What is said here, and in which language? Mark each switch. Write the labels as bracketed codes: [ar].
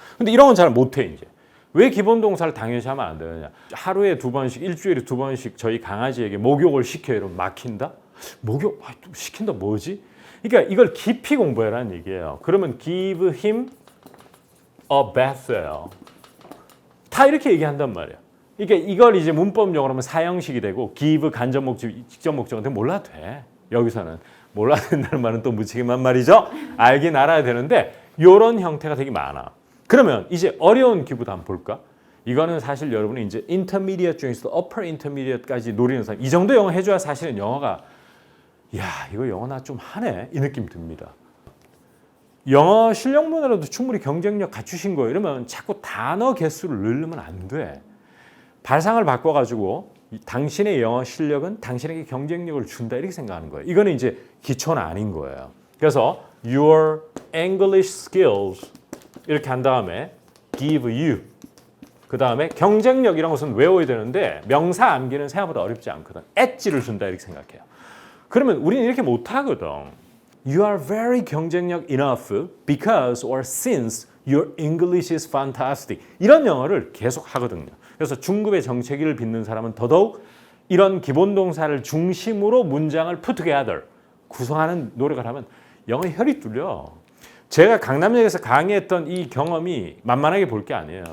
[ko] 근데 이런 건 잘 못해 이제. 왜 기본 동사를 당연시 하면 안 되느냐. 하루에 2번씩, 일주일에 2번씩 저희 강아지에게 목욕을 시켜요. 이러면 막힌다? 목욕? 시킨다 뭐지? 그러니까 이걸 깊이 공부해라는 얘기예요. [en] 그러면 give him a bath예요. [ko] 다 이렇게 얘기한단 말이에요. 그러니까 이걸 이제 문법용어로 하면 사형식이 되고 give 간접 목적, 직접 목적은 몰라도 돼. 여기서는 몰라야 된다는 말은 또 무책임한 말이죠. 알긴 알아야 되는데 이런 형태가 되게 많아. 그러면 이제 어려운 기부도 한번 볼까? 이거는 사실 여러분이 이제 intermediate 중에서도 upper intermediate까지 노리는 사람 이 정도 영어 해줘야 사실은 영어가 야 이거 영어 나 좀 하네 이 느낌 듭니다. 영어 실력만으로도 충분히 경쟁력 갖추신 거예요. 이러면 자꾸 단어 개수를 늘리면 안 돼. 발상을 바꿔가지고 당신의 영어 실력은 당신에게 경쟁력을 준다 이렇게 생각하는 거예요. 이거는 이제 기초는 아닌 거예요. 그래서 [en] your English skills [ko] 이렇게 한 다음에 [en] give you [ko] 그 다음에 경쟁력 이런 것은 외워야 되는데 명사 암기는 생각보다 어렵지 않거든. 엣지를 준다 이렇게 생각해요. 그러면 우리는 이렇게 못하거든. [en] You are very 경쟁력 enough because or since your English is fantastic. [ko] 이런 영어를 계속 하거든요. 그래서 중급의 정체기를 빚는 사람은 더더욱 이런 기본 동사를 중심으로 문장을 put together 구성하는 노력을 하면 영어 혈이 뚫려. 제가 강남역에서 강의했던 이 경험이 만만하게 볼 게 아니에요.